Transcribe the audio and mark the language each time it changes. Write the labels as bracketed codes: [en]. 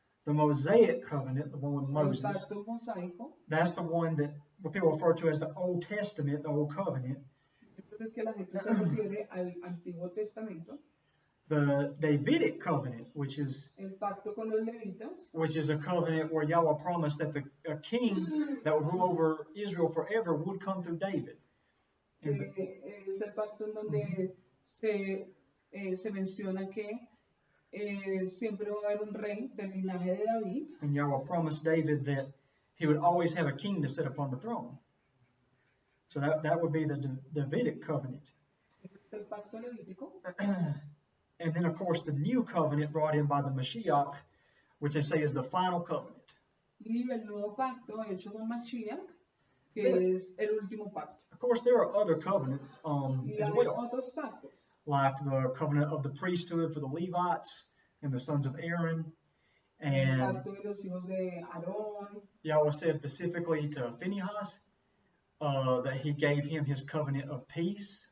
[en] the Mosaic covenant, the one with [es] el [en] Moses. [es] pacto mosaico. [en] That's the one that what people refer to as the Old Testament, the Old Covenant. [es] Entonces que la gente se refiere al Antiguo Testamento, [en] The Davidic covenant, which is [es] el pacto con los levitas, [en] a covenant where Yahweh promised that a king that would rule over Israel forever would come through David. And [es] es el pacto en donde se menciona que siempre va a haber un rey del linaje de David. [en] And Yahweh promised David that he would always have a king to sit upon the throne. So that would be the Davidic covenant. [es] El pacto levítico. [en] And then, of course, the new covenant brought in by the Mashiach, which they say is the final covenant. [es] Y el nuevo pacto hecho con Mashiach, que es el último pacto. [en] Of course, there are other covenants [es] Y [en] as [es] hay [en] well, [es] otros pactos, [en] like the covenant of the priesthood for the Levites and the sons of Aaron. [es] el [en] And [es] pacto de los hijos de Aarón, [en] Yahweh said specifically to Phinehas that he gave him his covenant of peace.